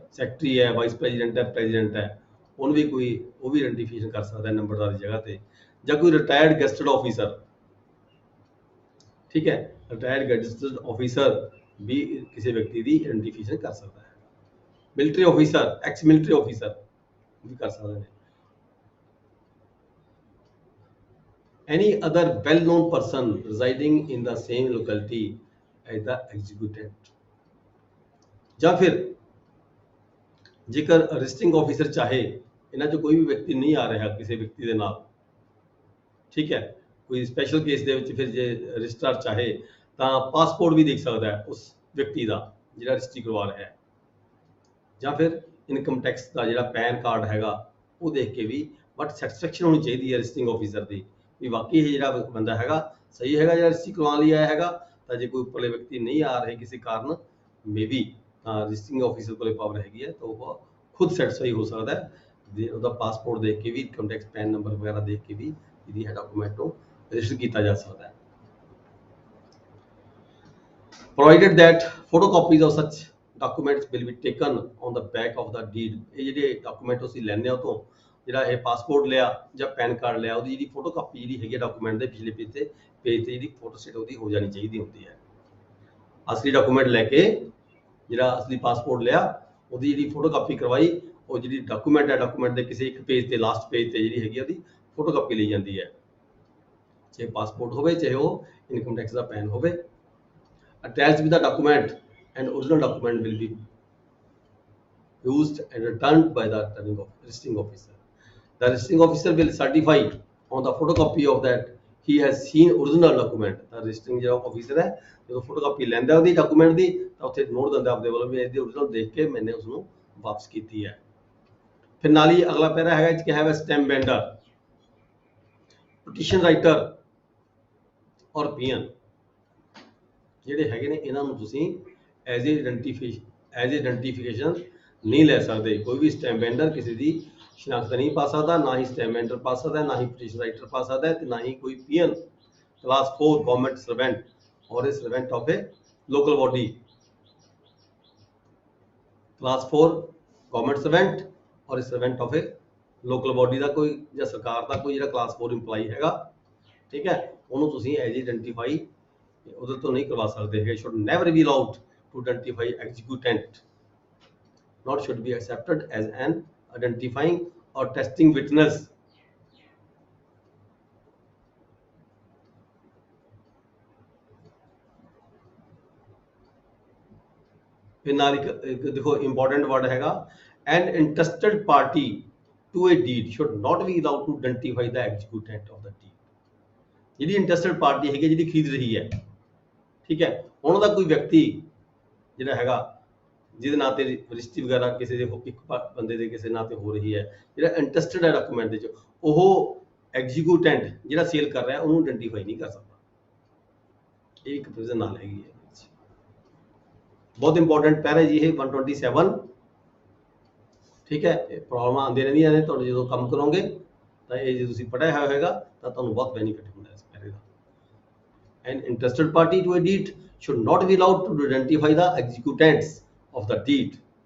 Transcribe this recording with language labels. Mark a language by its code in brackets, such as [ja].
[pa] Secretary ਹੈ, vice president ਹੈ, president ਹੈ, ਉਹਨੂੰ ਵੀ ਕੋਈ ਉਹ ਵੀ ਆਇਡੈਂਟੀਫਿਕੇਸ਼ਨ ਕਰ ਸਕਦਾ ਹੈ ਨੰਬਰਦਾਰ ਦੀ ਜਗ੍ਹਾ ਤੇ। ਜਾਂ ਕੋਈ ਰਿਟਾਇਰਡ ਗੈਸਟਡ ਆਫੀਸਰ, ਠੀਕ ਹੈ, ਰਿਟਾਇਰਡ ਗੈਸਟਡ ਆਫੀਸਰ ਵੀ ਕਿਸੇ ਵਿਅਕਤੀ ਦੀ ਆਇਡੈਂਟੀਫਿਕੇਸ਼ਨ ਕਰ ਸਕਦਾ ਹੈ। Military officer, X military officer ਵੀ ਕਰ ਸਕਦੇ ਨੇ। [en] Any other well-known person residing in the same locality as the executant। [pa] ਜਾਂ ਫਿਰ ਜੇਕਰ ਰਜਿਸਟਰਿੰਗ ਆਫੀਸਰ ਚਾਹੇ, ਇਹਨਾਂ 'ਚੋਂ ਕੋਈ ਵੀ ਵਿਅਕਤੀ ਨਹੀਂ ਆ ਰਿਹਾ ਕਿਸੇ ਵਿਅਕਤੀ ਦੇ ਨਾਲ, ਠੀਕ ਹੈ, ਕੋਈ ਸਪੈਸ਼ਲ ਕੇਸ ਦੇ ਵਿੱਚ ਫਿਰ ਜੇ ਰਜਿਸਟਰਾਰ ਚਾਹੇ ਤਾਂ ਪਾਸਪੋਰਟ ਵੀ ਦੇਖ ਸਕਦਾ ਹੈ ਉਸ ਵਿਅਕਤੀ ਦਾ ਜਿਹੜਾ ਰਜਿਸਟਰੀ ਕਰਵਾ ਰਿਹਾ ਹੈ। ਜਾਂ ਫਿਰ ਇਨਕਮ ਟੈਕਸ ਦਾ ਜਿਹੜਾ ਪੈਨ ਕਾਰਡ ਹੈਗਾ ਉਹ ਦੇਖ ਕੇ ਵੀ, ਬਟ ਸੈਟੀਸਫੈਕਸ਼ਨ ਹੋਣੀ ਚਾਹੀਦੀ ਹੈ ਰਜਿਸਟਰਿੰਗ ਆਫੀਸਰ ਦੀ ਵੀ ਵਾਕਈ ਇਹ ਜਿਹੜਾ ਬੰਦਾ ਹੈਗਾ ਸਹੀ ਹੈਗਾ ਜਿਹੜਾ ਰਜਿਸਟਰੀ ਕਰਵਾਉਣ ਲਈ ਆਇਆ ਹੈਗਾ। ਤਾਂ ਜੇ ਕੋਈ ਉੱਪਰਲੇ ਵਿਅਕਤੀ ਨਹੀਂ ਆ ਰਹੇ ਕਿਸੇ ਕਾਰਨ ਮੇਬੀ, ਤਾਂ ਰਜਿਸਟਰਿੰਗ ਆਫੀਸਰ ਕੋਲੇ ਪਾਵਰ ਹੈਗੀ ਹੈ ਤਾਂ ਉਹ ਖੁਦ ਸੈਟੀਸਫਾਈ ਹੋ ਸਕਦਾ ਹੈ। ਜੇ ਉਹਦਾ ਪਾਸਪੋਰਟ ਦੇਖ ਕੇ ਵੀ, ਇਨਕਮ ਟੈਕਸ ਪੈਨ ਨੰਬਰ ਵਗੈਰਾ ਦੇਖ ਕੇ ਵੀ ਇਹਦੀ ਹੈ ਡਾਕੂਮੈਂਟ ਨੂੰ ਰਜਿਸਟਰ ਕੀਤਾ ਜਾ ਸਕਦਾ ਹੈ। [en] Provided that photocopies of such documents will be taken on the back of the deed। [pa] ਇਹ ਜਿਹੜੇ ਡਾਕੂਮੈਂਟ ਅਸੀਂ ਲੈਂਦੇ ਹਾਂ ਉਹ ਤੋਂ, ਜਿਹੜਾ ਇਹ ਪਾਸਪੋਰਟ ਲਿਆ ਜਾਂ ਪੈਨ ਕਾਰਡ ਲਿਆ, ਉਹਦੀ ਜਿਹੜੀ ਫੋਟੋਕਾਪੀ ਜਿਹੜੀ ਹੈਗੀ ਡਾਕੂਮੈਂਟ ਦੇ ਪਿਛਲੇ ਪੇਜ ਤੇ ਜਿਹੜੀ ਫੋਟੋ ਸਟੇਟ ਉਹਦੀ ਹੋ ਜਾਣੀ ਚਾਹੀਦੀ ਹੁੰਦੀ ਹੈ। ਅਸਲੀ ਡਾਕੂਮੈਂਟ ਲੈ ਕੇ, ਜਿਹੜਾ ਅਸਲੀ ਪਾਸਪੋਰਟ ਲਿਆ ਉਹਦੀ ਜਿਹੜੀ ਫੋਟੋਕਾਪੀ ਕਰਵਾਈ, ਉਹ ਜਿਹੜੀ ਡਾਕੂਮੈਂਟ ਹੈ ਡਾਕੂਮੈਂਟ ਦੇ ਕਿਸੇ ਇੱਕ ਪੇਜ ਤੇ, ਲਾਸਟ ਪੇਜ ਤੇ ਜਿਹੜੀ ਹੈਗੀ ਉਹਦੀ ਫੋਟੋਕਾਪੀ ਲਈ ਜਾਂਦੀ ਹੈ। ਚਾਹੇ ਪਾਸਪੋਰਟ ਹੋਵੇ, ਚਾਹੇ ਉਹ ਇਨਕਮ ਟੈਕਸ ਦਾ ਪੈਨ ਹੋਵੇ। [en] Attached with the document and original document will be used and returned by the registering officer। The registering officer will certify on the photocopy of that he has seen original document। [pa] The registering officer ਹੈ ਜਦੋਂ photocopy ਲੈਂਦਾ ਉਹਦੀ document ਦੀ ਤਾਂ ਉੱਥੇ note ਦਿੰਦਾ ਆਪਣੇ ਵੱਲੋਂ ਵੀ ਇਹਦੀ original ਦੇਖ ਕੇ ਮੈंने ਉਸ ਨੂੰ ਵਾਪਸ ਕੀਤੀ ਹੈ। ਫਿਰ ਨਾਲ ਹੀ ਅਗਲਾ ਪੈਰਾ ਹੈਗਾ ਇਹ 'ਚ ਕਿਹਾ ਹੋਇਆ ਸਟੈਂਪ ਵੈਂਡਰ, ਪਟੀਸ਼ਨ ਰਾਈਟਰ ਔਰ ਪੀਐਨ ਜਿਹੜੇ ਹੈਗੇ ਨੇ, ਇਹਨਾਂ ਨੂੰ ਤੁਸੀਂ ਐਜ਼ ਏ ਆਇਡੈਂਟੀਫਿਕੇਸ਼ਨ ਨਹੀਂ ਲੈ ਸਕਦੇ। ਕੋਈ ਵੀ ਸਟੈਂਪ ਵੈਂਡਰ ਕਿਸੇ ਦੀ ਸ਼ਨਾਖਤ ਨਹੀਂ ਪਾ ਸਕਦਾ, ਨਾ ਹੀ ਸਟੈਂਪ ਵੈਂਡਰ ਪਾ ਸਕਦਾ, ਨਾ ਹੀ ਪਟੀਸ਼ਨ ਰਾਈਟਰ ਪਾ ਸਕਦਾ ਹੈ, ਤੇ ਨਾ ਹੀ ਕੋਈ ਪੀਐਨ ਕਲਾਸ 4 ਗਵਰਨਮੈਂਟ ਸਰਵੈਂਟ ਔਰ ਇਹ servant of A local body. Class 4 government servant ਔਰ ਇਹ servant of A local body ਦਾ ਕੋਈ ਜਾਂ ਸਰਕਾਰ ਦਾ ਕੋਈ ਜਿਹੜਾ ਕਲਾਸ 4 ਇੰਪਲਾਈ ਹੈਗਾ, ਠੀਕ ਹੈ, ਉਹਨੂੰ ਤੁਸੀਂ ਐਜ਼ ਆਇਡੈਂਟੀਫਾਈ ਉਹਦੇ ਤੋਂ ਨਹੀਂ ਕਰਵਾ ਸਕਦੇ ਹੈਗੇ। [en] should never be allowed to identify executant, not should be accepted as an identifying or testing witness। [pa] ਫਿਰ ਨਾਲ ਇੱਕ ਦੇਖੋ ਇੰਪੋਰਟੈਂਟ ਵਰਡ ਹੈਗਾ [en] an interested party to a deed should not be allowed to identify the executant of the deed। [pa] ਜਿਹੜੀ interested party ਹੈਗੀ ਜਿਹੜੀ ਖਰੀਦ ਰਹੀ ਹੈ, ਠੀਕ ਹੈ, ਉਹਨਾਂ ਦਾ ਕੋਈ ਵਿਅਕਤੀ ਜਿਹੜਾ ਹੈਗਾ ਜਿਹਦੇ ਨਾਂ ਤੇ ਰਜਿਸਟਰੀ ਵਗੈਰਾ ਕਿਸੇ ਦੇ ਇੱਕ ਬੰਦੇ ਦੇ ਕਿਸੇ ਨਾਂ ਤੇ ਹੋ ਰਹੀ ਹੈ, ਜਿਹੜਾ ਇੰਟਰਸਟਡ ਹੈ ਡਾਕੂਮੈਂਟ ਦੇ ਵਿੱਚ, ਉਹ ਐਗਜ਼ੀਕਿਊਟੈਂਟ ਜਿਹੜਾ ਸੇਲ ਕਰ ਰਿਹਾ ਉਹਨੂੰ ਆਇਡੈਂਟੀਫਾਈ ਨਹੀਂ ਕਰ ਸਕਦਾ। ਇਹ ਇੱਕ ਪ੍ਰੋਵੀਜ਼ਨ ਨਾਲ ਹੈਗੀ ਹੈ। ਬਹੁਤ ਇੰਪੋਰਟੈਂਟ ਪੈਰਾ ਜੀ ਇਹ 127, ਠੀਕ ਹੈ। ਪ੍ਰੋਬਲਮਾਂ ਆਉਂਦੀਆਂ ਰਹਿੰਦੀਆਂ ਨੇ ਤੁਹਾਡੇ ਜਦੋਂ ਕੰਮ ਕਰੋਗੇ ਤਾਂ ਇਹ ਜੇ ਤੁਸੀਂ ਪੜ੍ਹਿਆ ਹੋਇਆ ਹੋਵੇਗਾ ਤਾਂ ਤੁਹਾਨੂੰ ਬਹੁਤ ਬੈਨੀਫਿਟ ਹੁੰਦਾ ਇਸ ਪੈਰੇ ਦਾ। [en] An interested party to a deed should not be allowed to identify the executants of the deed।